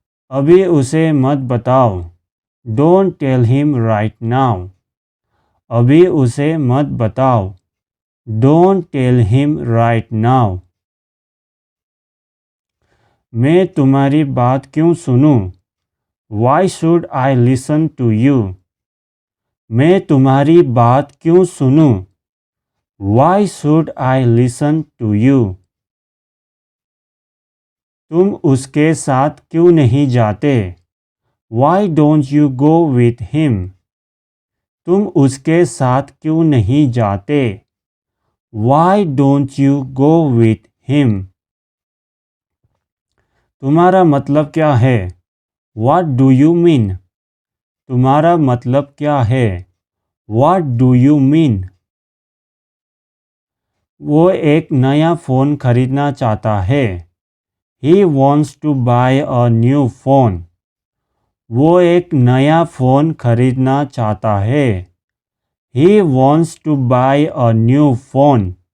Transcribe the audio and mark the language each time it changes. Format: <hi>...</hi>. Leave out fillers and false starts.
<hi>अभी उसे मत बताओ।</hi> <en>Don't tell him right now.</en> <hi>अभी उसे मत बताओ।</hi> <en>Don't tell him right now.</en> <hi>मैं तुम्हारी बात क्यों सुनूं?</hi> <en>Why should I listen to you?</en> <hi>मैं तुम्हारी बात क्यों सुनूं?</hi> <en>Why should I listen to you?</en> <hi>तुम उसके साथ क्यों नहीं जाते?</hi> <en>Why don't you go with him?</en> <hi>तुम उसके साथ क्यों नहीं जाते?</hi> <en>Why don't you go with him?</en> <hi>तुम्हारा मतलब क्या है?</hi> <en>What do you mean?</en> <hi>तुम्हारा मतलब क्या है?</hi> <en>What do you mean?</en> <hi>वो एक नया फ़ोन खरीदना चाहता है।</hi> <en>He wants to buy a new phone.</en> <hi>वो एक नया फ़ोन खरीदना चाहता है।</hi> <en>He wants to buy a new phone.</en>